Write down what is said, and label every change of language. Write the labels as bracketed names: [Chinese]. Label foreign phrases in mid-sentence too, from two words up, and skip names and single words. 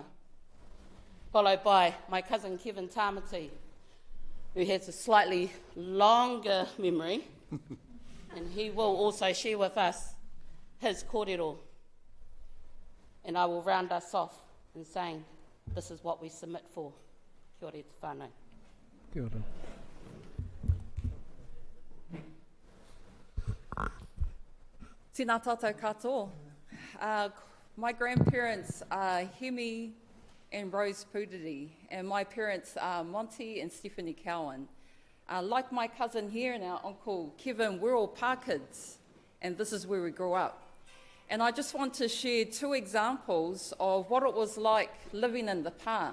[English] Followed by my cousin Kevin Tamati, who has a slightly longer memory, and he will also share with us his kōrero. And I will round us off in saying, this is what we submit for. [Māori] Kia ora te whānau. Kia ora. Tēnā tātou katoa. [English] My grandparents are Hemi and Rose Pudiri, and my parents are Monty and Stephanie Cowan. Like my cousin here and our uncle Kevin, we're all Pākids, and this is where we grew up. And I just want to share 2 examples of what it was like living in the Pā.